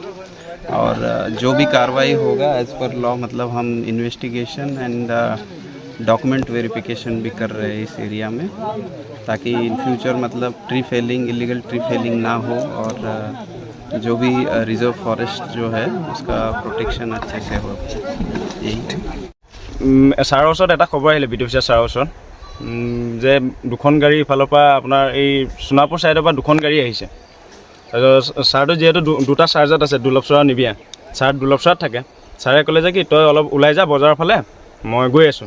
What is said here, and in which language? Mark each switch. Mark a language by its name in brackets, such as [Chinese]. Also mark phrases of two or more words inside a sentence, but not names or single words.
[Hindi] और जो भी कार्रवाई होगा [English] as per law [Hindi] मतलब हम [English] investigation and document verification [Hindi] भी कर रहे हैं इस एरिया में, ताकि [English] in future [Hindi] मतलब [English] tree felling, illegal tree felling [Hindi] ना हो और जो भी [English] reserve forest [Hindi] जो है उसका प्रोटेक्शन अच्छे से हो। यही [Assamese] ছাৰৰ ওচৰত এটা খবৰ আহিলে, [English] BDO officer [Assamese] ছাৰৰ ওচৰত যে 2খন গাড়ী ইফালৰ পৰা আপোনাৰ এই সোণাপুৰ ছাইডৰ পৰা 2খন গাড়ী আহিছে। তাৰপিছত ছাৰটো যিহেতু 2টা চাৰ্জত আছে, দুৰ্লভ আৰু নিবিয়া। ছাৰ দুৰ্লভ ছাৰত থাকে। ছাৰে ক'লে যে কি তই অলপ ওলাই যা বজাৰৰ ফালে, মই গৈ আছোঁ।